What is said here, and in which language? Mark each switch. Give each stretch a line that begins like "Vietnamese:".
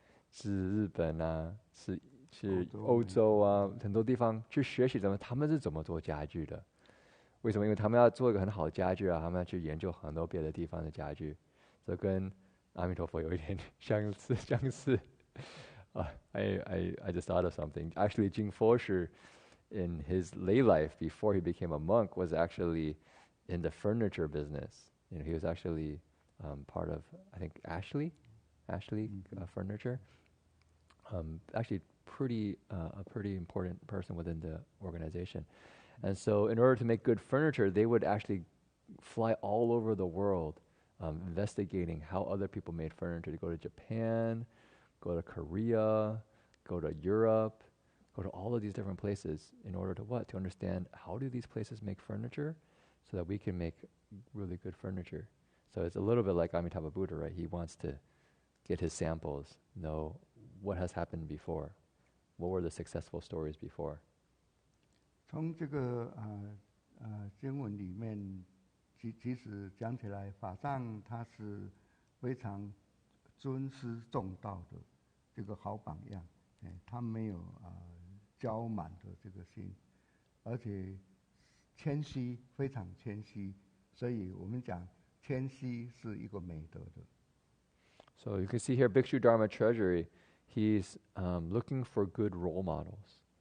Chinese: 是日本啊，是欧洲啊，很多地方去学习他们是怎么做家具的。为什么？因为他们要做一个很好的家具啊，他们要去研究很多别的地方的家具，这跟阿弥陀佛有一点相似。
English: I just thought of something. Actually, Jing Fosher, in his lay life before he became a monk, was actually in the furniture business. He was actually part of, I think, Ashley Furniture. Actually, a pretty important person within the organization. And so, in order to make good furniture, they would actually fly all over the world, investigating how other people made furniture. They go to Japan, go to Korea, go to Europe, go to all of these different places in order to what? To understand how do these places make furniture so that we can make really good furniture. So it's a little bit like Amitabha Buddha, right? He wants to get his samples, know what has happened before, what were the successful stories before.
Chinese: 从这个经文里面，其实讲起来，法藏他是非常尊师重道的这个好榜样。他没有骄满的这个心，而且谦虚，非常谦虚。所以我们讲谦虚是一个美德的。
English: So you can see here, Bhikshu Dharma Treasury, he's looking for good role models.